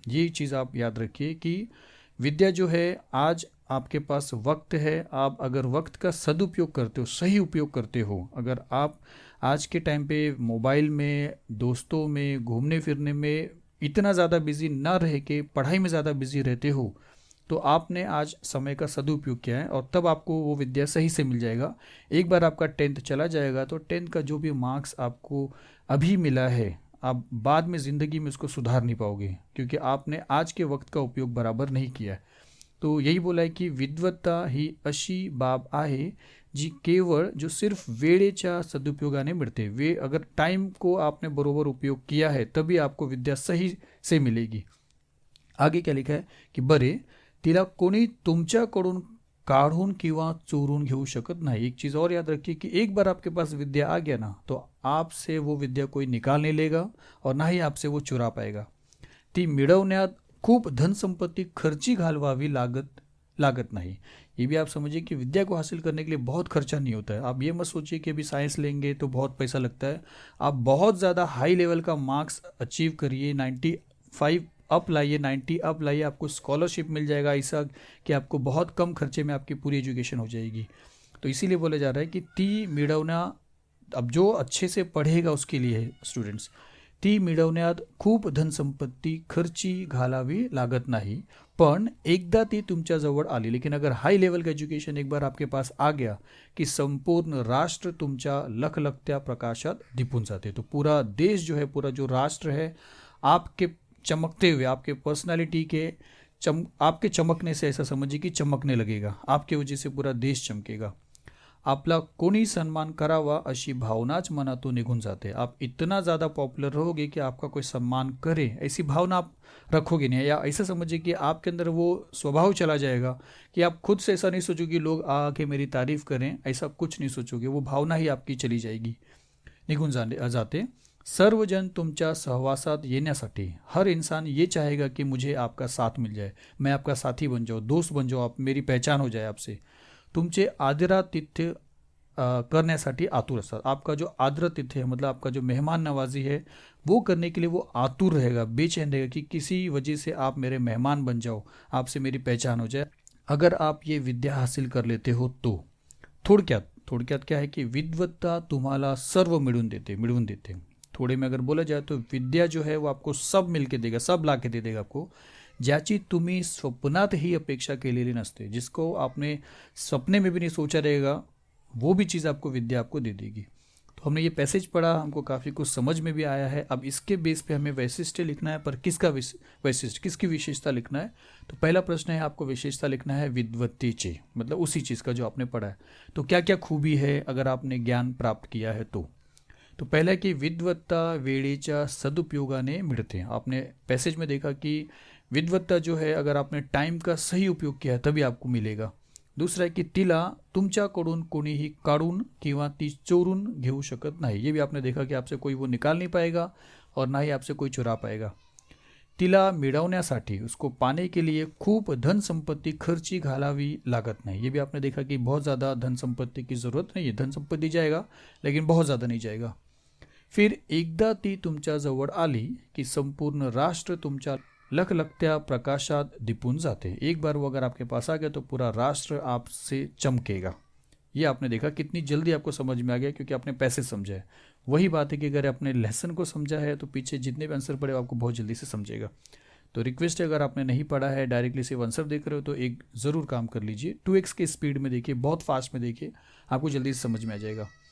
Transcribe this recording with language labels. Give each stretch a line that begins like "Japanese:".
Hindi: ये चीज़ आप याद रखिए कि विद्या जो है, आज आपके पास वक्त है, आप अगर वक्त का सदुपयोग करते हो, सही उपयोग करते हो, अगर आप आज के टाइम पे मोबाइल में, दोस्तों में, घूमने फिरने में इतना ज़्यादा बिजी ना रह के पढ़ाई में ज़्यादा बिजी रहते हो, तो आपने आज समय का सदुपयोग किया है, और तब आपको वो विद्या सही से मिल जाएगा। एक बार आपका 10th चला जाएगा तो 10th का जो भी मार्क्स आपको अभी मिला है, आप बाद में ज़िंदगी में उसको सुधार नहीं पाओगे, क्योंकि आपने आज के वक्त का उपयोग बराबर नहीं किया है। तो यही बोला है कि
Marathi: विद्वत्ता ही अशी बाब आहे जी केवळ जो सिर्फ वेळेच्या सदुपयोगाने मिळते।
Hindi: वे अगर टाइम को आपने बरोबर उपयोग किया है तभी आपको विद्या सही से मिलेगी। आगे क्या लिखा है कि
Marathi: बरे तिला कोणी तुमच्याकडून काढून किंवा चोरून घेऊ शकत नाही।
Hindi: एक चीज़ और याद रखिए कि एक बार आपके पास विद्या आ गया ना, तो आपसे वो विद्या कोई निकाल नहीं लेगा और ना ही आपसे वो चुरा पाएगा।
Marathi: ती मिळवण्यात खूप धनसंपत्ती खर्ची घालवावी लागत लागत
Hindi: नहीं। ये भी आप समझिए कि विद्या को हासिल करने के लिए बहुत खर्चा नहीं होता है। आप ये मत सोचिए कि अभी साइंस लेंगे तो बहुत पैसा लगता है। आप बहुत ज़्यादा हाई लेवल का मार्क्स अचीव करिए, 95 अप लाइए, 90 अप लाइए, आपको स्कॉलरशिप मिल जाएगा ऐसा कि आपको बहुत कम खर्चे में आपकी पूरी एजुकेशन हो जाएगी। तो इसीलिए बोला जा रहा है कि ती मिळवणा, अब जो अच्छे से पढ़ेगा उसके लिए है स्टूडेंट्स,
Marathi: ती मिळवण्यात खूप धनसंपत्ती खर्ची घालावी लागत नाही, पण एकदा ती तुमच्याजवळ आली,
Hindi: लेकिन अगर हाई लेवल का एजुकेशन एक बार आपके पास आ गया
Marathi: कि संपूर्ण राष्ट्र तुमच्या लखलखत्या प्रकाशात दिपून जाते।
Hindi: तो पूरा देश जो है, पूरा जो राष्ट्र है, आपके चमकते हुए, आपके पर्सनालिटी के आपके चमकने से ऐसा समझिए कि चमकने लगेगा, आपके वजह से पूरा देश चमकेगा।
Marathi: आपला कोणी सन्मान करावा अशी भावनाच मनातून निघून जाते।
Hindi: आप इतना ज़्यादा पॉपुलर रहोगे कि आपका कोई सम्मान करे, ऐसी भावना आप रखोगे नहीं, या ऐसा समझिए कि आपके अंदर वो स्वभाव चला जाएगा कि आप खुद से ऐसा नहीं सोचोगे कि लोग आके मेरी तारीफ करें, ऐसा कुछ नहीं सोचोगे, वो भावना ही आपकी चली जाएगी,
Marathi: निघून जाते। सर्वजन तुमच्या सहवासात येण्यासाठी,
Hindi: हर इंसान ये चाहेगा कि मुझे आपका साथ मिल जाए, मैं आपका साथी बन जाऊँ, दोस्त बन जाऊँ, आप मेरी पहचान हो जाए आपसे।
Marathi: तुमचे आदरातिथ्य करण्यासाठी आतुर असतात।
Hindi: आपका जो आदरातिथ्य है, मतलब आपका जो मेहमान नवाजी है, वो करने के लिए वो आतुर रहेगा, बेचैन रहेगा कि किसी वजह से आप मेरे मेहमान बन जाओ, आपसे मेरी पहचान हो जाए। अगर आप ये विद्या हासिल कर लेते हो तो थोडक्यात क्या है कि
Marathi: विद्वत्ता तुम्हाला सर्व मिळवून देते।
Hindi: थोड़े में अगर बोला जाए तो विद्या जो है वो आपको सब मिल के देगा, सब ला के दे देगा आपको,
Marathi: ज्याची तुम्ही स्वप्नातही अपेक्षा केलेली नसते,
Hindi: जिसको आपने सपने में भी नहीं सोचा रहेगा, वो भी चीज़ आपको विद्या आपको दे देगी। तो हमने ये पैसेज पढ़ा, हमको काफ़ी कुछ समझ में भी आया है। अब इसके बेस पे हमें वैशिष्ट्य लिखना है, पर किसका वैशिष्ट्य, किसकी विशेषता लिखना है। तो पहला प्रश्न है, आपको विशेषता लिखना है विद्वत्तेचे, मतलब उसी चीज़ का जो आपने पढ़ा है। तो क्या क्या खूबी है अगर आपने ज्ञान प्राप्त किया है तो पहला है कि
Marathi: विद्वत्ता वेळेच्या सदुपयोगाने मिळते।
Hindi: आपने पैसेज में देखा कि विद्वत्ता जो है, अगर आपने टाइम का सही उपयोग किया है तभी आपको मिलेगा। दूसरा है कि
Marathi: तिला तुमच्याकडून कोणीही काढून किंवा ती चोरून घेऊ शकत नाही।
Hindi: ये भी आपने देखा कि आपसे कोई वो निकाल नहीं पाएगा और ना ही आपसे कोई चुरा पाएगा।
Marathi: तिला मिळवण्यासाठी,
Hindi: उसको पाने के लिए
Marathi: खूप धन संपत्ति खर्ची घालावी लागत नहीं।
Hindi: ये भी आपने देखा कि बहुत ज़्यादा धन संपत्ति की ज़रूरत नहीं है, धन संपत्ति जाएगा लेकिन बहुत ज़्यादा नहीं जाएगा।
Marathi: फिर एकदा ती तुमच्या जवळ आली कि संपूर्ण राष्ट्र तुमच्या लखलखत्या प्रकाशात दिपून जाते।
Hindi: एक बार वो अगर आपके पास आ गया तो पूरा राष्ट्र आपसे चमकेगा। ये आपने देखा कितनी जल्दी आपको समझ में आ गया, क्योंकि आपने पैसे समझा है। वही बात है कि अगर आपने लेसन को समझा है तो पीछे जितने भी आंसर पड़े आपको बहुत जल्दी से समझेगा। तो रिक्वेस्ट है, अगर आपने नहीं पढ़ा है, डायरेक्टली सिर्फ आंसर देख रहे हो, तो एक ज़रूर काम कर लीजिए, 2x के स्पीड में देखिए, बहुत फास्ट में देखिए, आपको जल्दी से समझ में आ जाएगा।